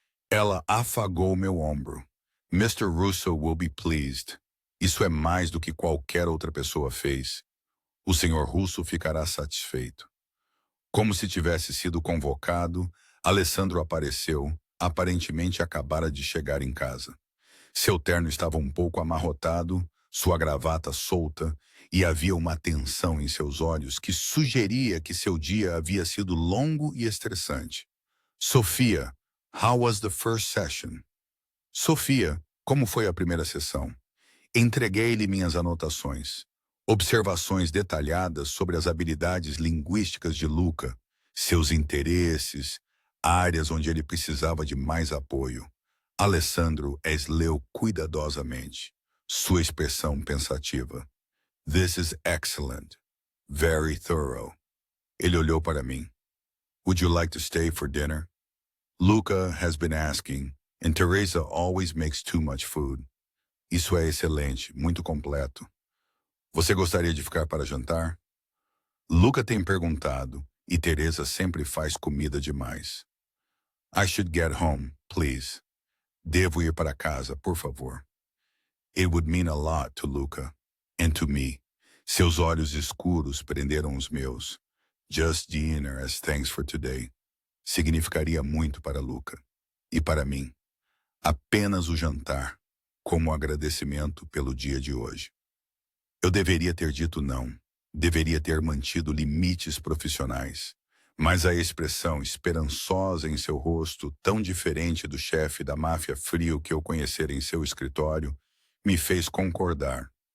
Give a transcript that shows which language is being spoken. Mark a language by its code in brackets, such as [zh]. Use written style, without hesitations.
[pt] Ela afagou meu ombro. [en] Mr. Russo will be pleased. [pt] Isso é mais do que qualquer outra pessoa fez. O Sr. Russo ficará satisfeito. Como se tivesse sido convocado, Alessandro apareceu, aparentemente acabara de chegar em casa. Seu terno estava um pouco amarrotado, sua gravata solta, e havia uma tensão em seus olhos que sugeria que seu dia havia sido longo e estressante. [en] Sophia, how was the first session? [pt] Sophia, como foi a primeira sessão? Entreguei-lhe minhas anotações. Observações detalhadas sobre as habilidades linguísticas de Luca, seus interesses, áreas onde ele precisava de mais apoio. Alessandro as leu cuidadosamente, sua expressão pensativa. [en] This is excellent. Very thorough. [pt] Ele olhou para mim. [en] Would you like to stay for dinner? Luca has been asking, and Teresa always makes too much food. [pt] Isso é excelente, muito completo. Você gostaria de ficar para jantar? Luca tem perguntado, e Teresa sempre faz comida demais. [en] I should get home, please. [pt] Devo ir para casa, por favor. [en] It would mean a lot to Luca, and to me. [pt] Seus olhos escuros prenderam os meus. [en] Just dinner as thanks for today. [pt] Significaria muito para Luca. E para mim. Apenas o jantar, como agradecimento pelo dia de hoje. Eu deveria ter dito não. Deveria ter mantido limites profissionais. Mas a expressão esperançosa em seu rosto, tão diferente do chefe da máfia frio que eu conhecera em seu escritório, me fez concordar.